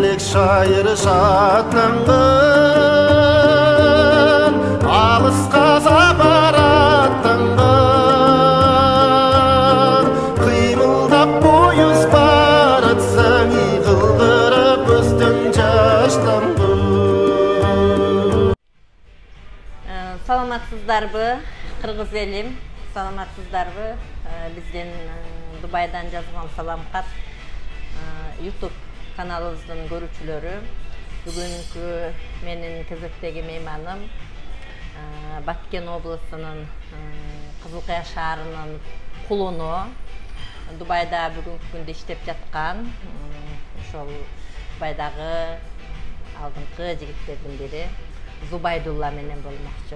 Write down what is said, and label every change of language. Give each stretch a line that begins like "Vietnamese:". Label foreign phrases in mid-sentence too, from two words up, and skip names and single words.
Kazakh: шайыр шатланган алысқа сапараттанган қимылдап пойыз баратсаң иғылдырып өстің жаштанбы.
Kyrgyz: Саламатсыздарбы, кыргыз элим, саламатсыздарбы? Бизден Дубайдан жазган салам кат YouTube каналыбыздын көрүүчүлөрү. Бүгүнкү менин кезектеги мейманым Баткен облусунун Кызылкая шаарынын кулуну, Дубайда бүгүнкү күндө иштеп жаткан ошол Дубайдагы алдыңкы жигиттердин бири Зубайдулла менен болмокчу.